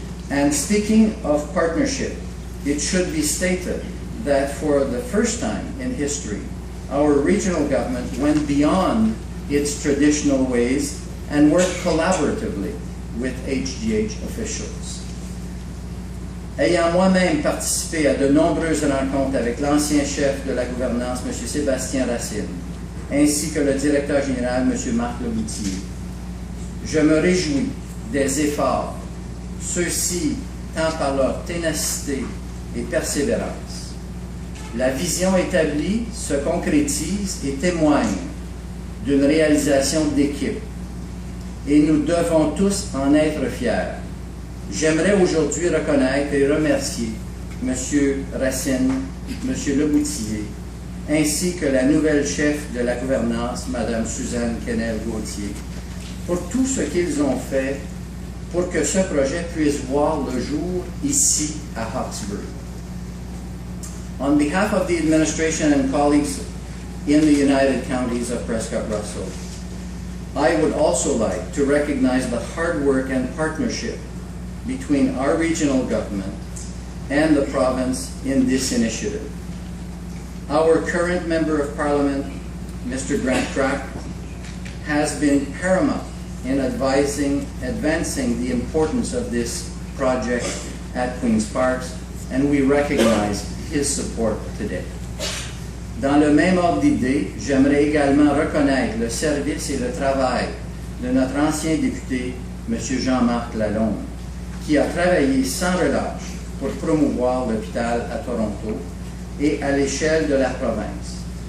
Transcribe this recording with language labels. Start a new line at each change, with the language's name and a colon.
English: And speaking of partnership, it should be stated that for the first time in history, our regional government went beyond its traditional ways and worked collaboratively with HGH officials.
French: Ayant moi-même participé à de nombreuses rencontres avec l'ancien chef de la gouvernance, M. Sébastien Racine, ainsi que le directeur général, M. Marc Leboutier, je me réjouis des efforts, ceux-ci tant par leur ténacité et persévérance. La vision établie se concrétise et témoigne d'une réalisation d'équipe, et nous devons tous en être fiers. J'aimerais aujourd'hui reconnaître et remercier M. Racine, M. Leboutier, ainsi que la nouvelle chef de la gouvernance, Mme Suzanne Gauthier, pour tout ce qu'ils ont fait pour que ce projet puisse voir le jour ici à Hawkesbury.
English: On behalf of the administration and colleagues in the United Counties of Prescott-Russell, I would also like to recognize the hard work and partnership between our regional government and the province in this initiative. Our current Member of Parliament, Mr. Grant Crack, has been paramount in advancing the importance of this project at Queen's Parks, and we recognize his support today.
French: Dans le même ordre d'idée, j'aimerais également reconnaître le service et le travail de notre ancien député, M. Jean-Marc Lalonde, qui a travaillé sans relâche pour promouvoir l'hôpital à Toronto et à l'échelle de la province.